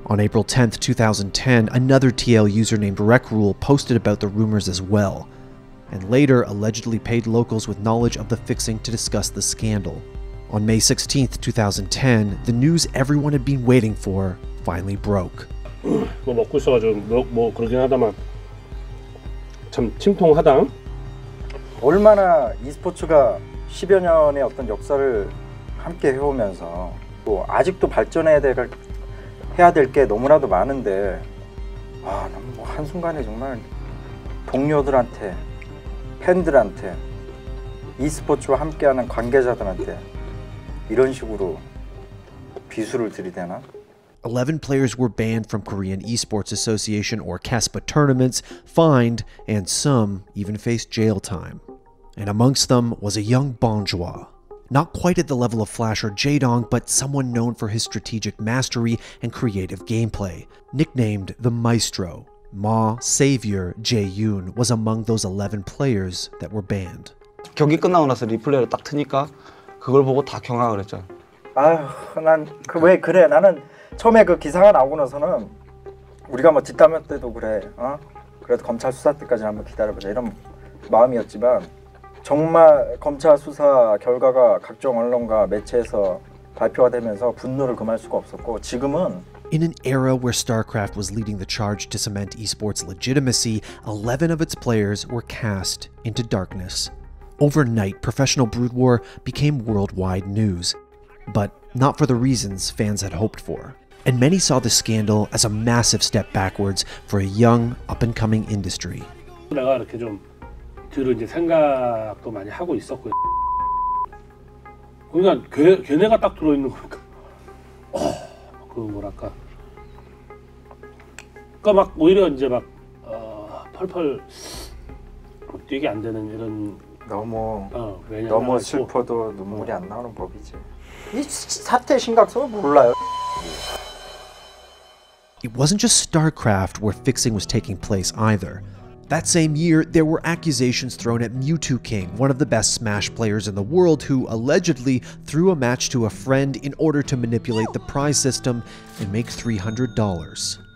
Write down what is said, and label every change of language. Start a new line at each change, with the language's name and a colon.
English: On April 10th, 2010, another TL user named RecRule posted about the rumors as well, and later allegedly paid locals with knowledge of the fixing to discuss the scandal. On May 16th, 2010, the news everyone had been waiting for finally broke.
Korean: 먹고 있어가지고 그러긴 하다만 참 침통하다. 얼마나 e스포츠가 10여 년의 어떤 역사를 함께 해오면서 또 아직도 발전해야 해야 될 게 너무나도 많은데 난 뭐 한순간에 정말 동료들한테, 팬들한테, e스포츠와 함께하는 관계자들한테 이런 식으로 비수를 들이대나?
English: 11 players were banned from Korean Esports Association or KESPA tournaments, fined, and some even faced jail time. And amongst them was a young Bonjour. Not quite at the level of Flash or Jaedong, but someone known for his strategic mastery and creative gameplay. Nicknamed the Maestro, Ma Savior Jae-yoon was among those 11 players that were banned.
Korean: 경기 끝나고 나서 리플레이를 딱 트니까 그걸 보고 다 경악을 했죠. 난 왜 그래? 나는 처음에 그 기사가 나오고 나서는 우리가 뭐 뒷담화 때도 그래, 그래도 검찰 수사 때까지 한번 기다려보자 이런 마음이었지만 정말 검찰 수사 결과가 각종 언론과 매체에서 발표가 되면서 분노를 금할 수가 없었고 지금은
English: In an era where Starcraft was leading the charge to cement esports legitimacy, 11 of its players were cast into darkness. Overnight, professional Brood War became worldwide news, but not for the reasons fans had hoped for. And many saw the scandal as a massive step backwards for a young, up-and-coming industry.
Korean: 내가 이렇게 좀 뒤로 이제 생각도 많이 하고 있었고요. 그러니까 걔네가 딱 들어있는 거니까 그 뭐랄까 그러니까 막 오히려 이제 막 펄펄 뛰게 안 되는 이런 너무 슬퍼도 눈물이 안 나오는 법이지. 이 사태 심각성을 몰라요.
English: It wasn't just Starcraft where fixing was taking place either. That same year, there were accusations thrown at Mewtwo King, one of the best Smash players in the world, who allegedly threw a match to a friend in order to manipulate the prize system and make $300.